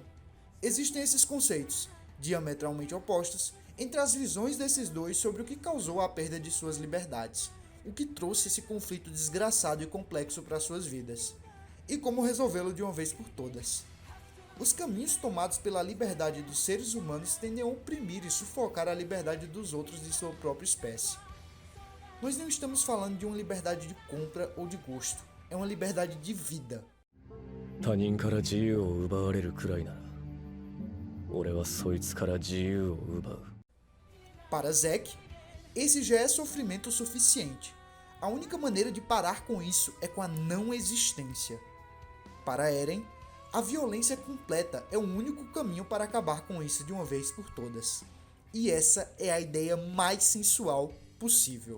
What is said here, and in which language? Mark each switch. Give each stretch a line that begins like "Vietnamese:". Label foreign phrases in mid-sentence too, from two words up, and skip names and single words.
Portuguese: Existem esses conceitos, diametralmente opostos, entre as visões desses dois sobre o que causou a perda de suas liberdades, o que trouxe esse conflito desgraçado e complexo para suas vidas, e como resolvê-lo de uma vez por todas. Os caminhos tomados pela liberdade dos seres humanos tendem a oprimir e sufocar a liberdade dos outros de sua própria espécie. Nós não estamos falando de uma liberdade de compra ou de gosto, é uma liberdade de vida.
Japanese: 他人から自由を奪われるくらいなら、俺はそいつから自由を奪う。
Portuguese: Para Zack, esse já é sofrimento suficiente. A única maneira de parar com isso é com a não existência. Para Eren, a violência completa é o único caminho para acabar com isso de uma vez por todas. E essa é a ideia mais sensual possível.